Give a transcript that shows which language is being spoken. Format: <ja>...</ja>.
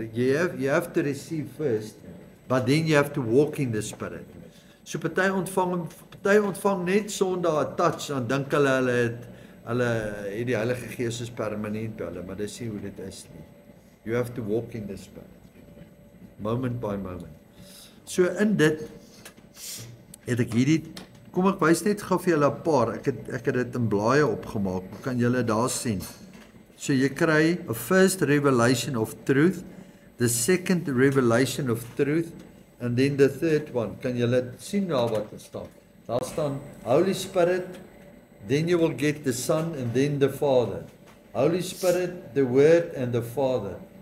<en>You have to receive first, but then you have to walk in the spirit.</en> <af>So party ontvang net Sondag 'n touch, dan dink hulle het die Heilige Gees is permanent by hulle, maar dis nie hoe dit is nie.</af> <en>You have to walk in the spirit, moment by moment.</en> <af>So in dit het ek hierdie, kom ek wys net gou vir julle 'n paar, ek het dit in blaaie opgemaak, kan julle daar sien. So jy kry</af> <en>a first revelation of truth, the second revelation of truth, and then the third one.</en> <af>Kan julle sien daar wat er staan? Daar staan</af> <en>Holy Spirit, then you will get the Son and then the Father. Holy Spirit, the Word and the Father.</en>